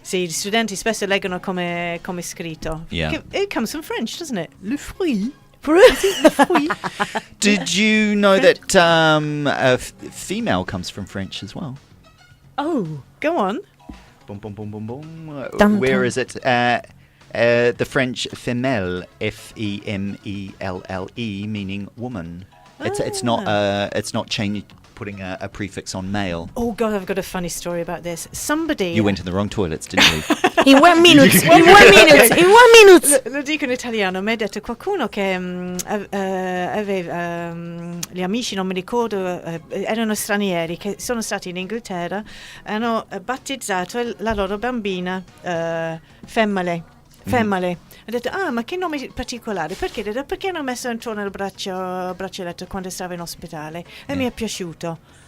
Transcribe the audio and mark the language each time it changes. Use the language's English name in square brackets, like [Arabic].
[Italian] Sì, gli studenti spesso leggono come scritto. [English] Yeah. It comes from French, doesn't it? [French] Le fruit. [English] Did you know that female comes from French as well? Oh, go on. Boom, boom, boom, boom, boom. Dun, Where dun. is it? The French femelle, femelle, meaning woman. It's not changed, putting a prefix on male. Oh God, I've got a funny story about this. Somebody. You went in the wrong toilets, didn't you? In 1 minute, in 1 minute, in 1 minute. [Italian] Lo dico in italiano, mi ha detto qualcuno che aveva gli amici, non mi ricordo, erano stranieri che sono stati in Inghilterra, hanno battezzato la loro bambina femmale. Ha detto, ma che nome particolare? Perché? Ha detto, perché hanno messo intorno al braccialetto quando stava in ospedale e mi è piaciuto.